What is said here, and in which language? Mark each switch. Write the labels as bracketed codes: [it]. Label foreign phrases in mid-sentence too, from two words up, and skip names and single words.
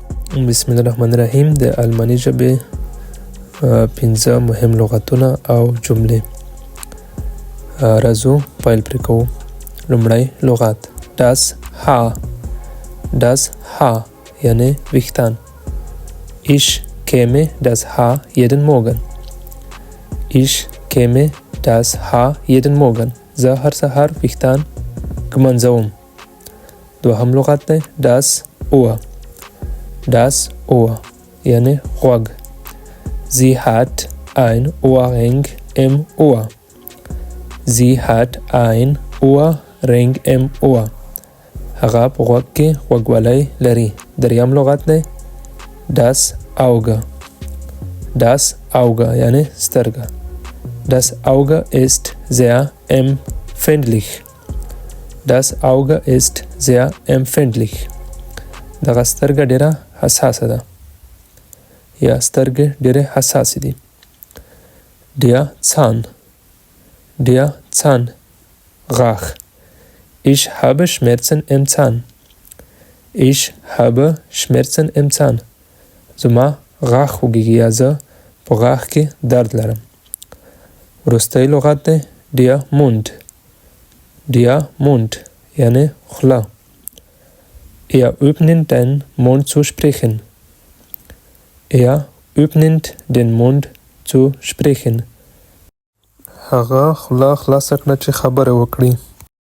[ar] بسم الله الرحمن الرحیم. [ps] د الماني ژبې 15 مهم لغتونه او جملې. راځو پیل پرې کوو. لومړی لغت [de] das Haar [ps] یعنی ویښتان. [de] Ich kämme das Haar jeden Morgen. Ich kämme das Haar jeden Morgen. [ps] زه هر سهار ویښتان ږمنځوم. دوهم لغت دی [de] das Ohr [ps] یعنی غوږ. [de] Sie hat ein Ohrring im Ohr. Sie hat ein Ohrring im Ohr. [ps] هغه په غوږ کې غوږوالۍ لري. دریم لغت دی [de] das Auge [ps] یعنی سترګه. [de] Das Auge ist sehr empfindlich. Das Auge ist sehr empfindlich. [ps] دغه سترګه ډیره حساسه ده یا سترګې ډیره حساسې دي. [de] Der Zahn Ich habe Schmerzen im Zahn. Ich habe Schmerzen im Zahn. [ps] زما غاښ خوږیږي یا زه په غاښ کې درد لرم. وروستی لغت دی [de] der Mund [ps] یعنی خوله. [de] öffnet den Mund zu sprechen. öffnet den Mund zu sprechen. [ps] هغه خوله خلاصه کړه چې خبرې وکړي.